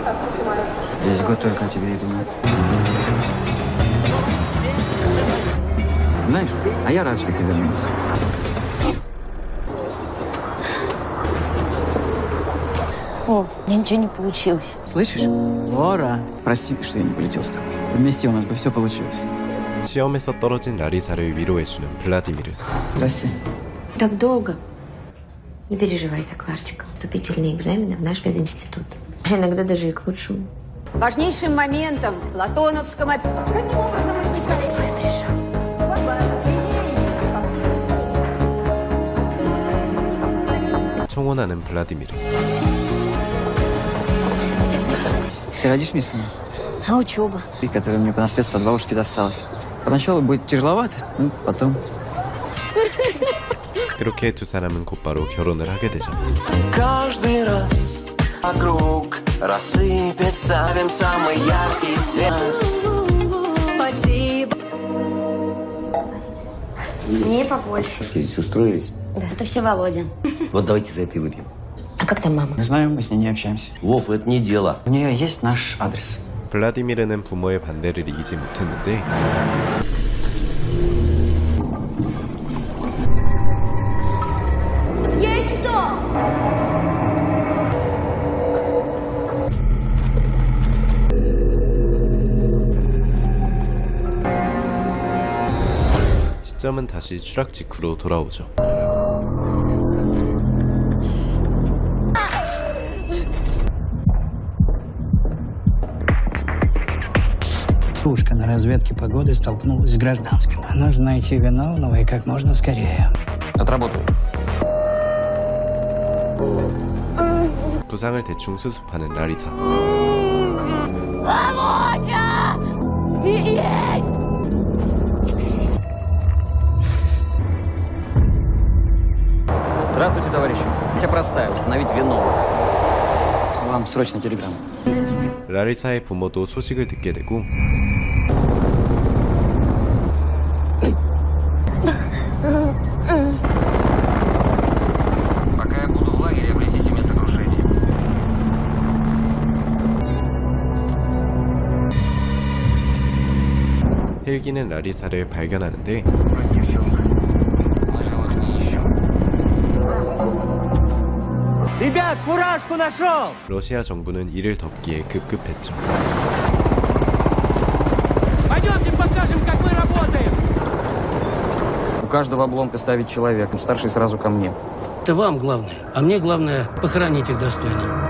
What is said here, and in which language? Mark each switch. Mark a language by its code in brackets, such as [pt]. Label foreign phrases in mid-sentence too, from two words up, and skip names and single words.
[ru] Весь год только о тебе и думал. Знаешь, а я рад, что ты вернулся. О, у меня ничего не получилось. Слышишь? Лора. Прости, что я не полетел с тобой. Вместе у нас бы все получилось. [ko] 시험에서 떨어진 라리사를 위로해주는 블라디미르. [ru] Здрасте. Так долго. Не переживай так, Ларчик. Вступительные экзамены в наш пединститут. А иногда даже и к лучшему. Важнейшим моментом в Платоновском... Каким образом мы искали? Твой пришел. [ko] 청혼하는 블라디미르. [ru] Ты родишь мне сына? А учеба? И которая мне по наследству от бабушки досталась. Поначалу будет тяжеловато, ну, потом... [ko] 그렇게 두 사람은 곧바로 결혼을 하게 되죠. [ru] Каждый раз вокруг рассыпется самый яркий свет. Спасибо. Мне побольше. Здесь устроились? Да. Это все Володя. Вот давайте за это и выпьем. А как там мама? Не знаю, мы с ней не общаемся. Вов, это не дело. У нее есть наш адрес. [ko] 블라디미르는 부모의 반대를 이기지 못했는데 [ru] Есть кто? [ko] 시점은 다시 추락 직후로 돌아오죠. [ru] Служка на разведке погоды столкнулась с гражданским. Нужно найти виновного и как можно скорее. Отработал. [ko] 부상을 대충 수습하는 라리사. [ru] Володя! Есть! Здравствуйте, товарищи. Хотя простая, установить виновных. Вам срочно телеграмма. [ko] 라리사의 부모도 소식을 듣게 되고 [ru] Пока я буду в лагере, облетите место крушения. [ko] 헬기는 라리사를 발견하는데 [ru] Мы живых не ищем. Ребят, фуражку нашел! [ko] 러시아 정부는 이를 덮기에 급급했죠. [ru] Пойдемте покажем, как мы работаем! У каждого обломка ставить человек. Старший сразу ко мне. Это вам главное, а мне главное похоронить их достойно.